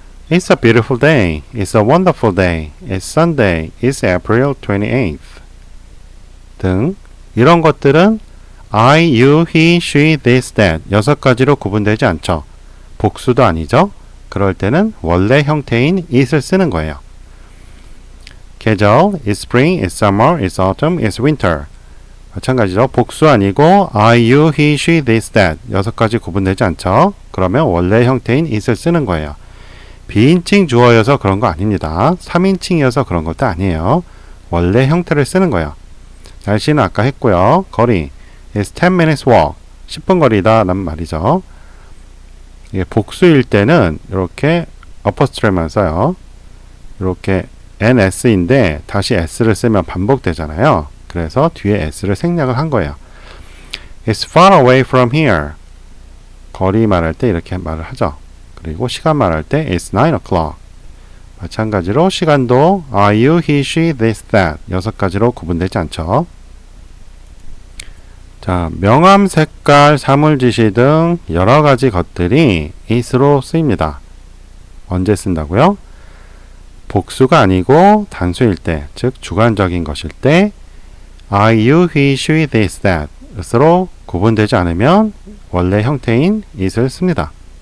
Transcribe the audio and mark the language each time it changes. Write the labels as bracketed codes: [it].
[en] It's a beautiful day. It's a wonderful day. It's Sunday. It's April 28th. [ko] 등 이런 것들은 I, you, he, she, this, that 6가지로 구분되지 않죠. 복수도 아니죠. 그럴 때는 원래 형태인 it을 쓰는 거예요. [en] 계절, it's spring, it's summer, it's autumn, it's winter. [ko] 마찬가지죠. 복수 아니고 I, you, he, she, this, that 6가지 구분되지 않죠. 그러면 원래 형태인 it을 쓰는 거예요. 비인칭 주어여서 그런 거 아닙니다. 3인칭이어서 그런 것도 아니에요. 원래 형태를 쓰는 거예요. 날씨는 아까 했고요. [en] 거리, it's 10 minutes walk. [ko] 10분 거리다 라는 말이죠. 이게 복수일 때는 이렇게 어퍼스트레만 써요. 이렇게 ns인데 다시 s를 쓰면 반복되잖아요. 그래서 뒤에 s를 생략을 한 거예요. [en] It's far away from here. [ko] 거리 말할 때 이렇게 말을 하죠. 그리고 시간 말할 때 [en] It's 9 o'clock. [ko] 마찬가지로 시간도 Are you, he, she, this, that 6가지로 구분되지 않죠. 자, 명암, 색깔, 사물지시 등 여러가지 것들이 it으로 쓰입니다. 언제 쓴다고요? 복수가 아니고 단수일 때, 즉 주관적인 것일 때 I, you, he, she, this, that 으로 구분되지 않으면 원래 형태인 it을 씁니다.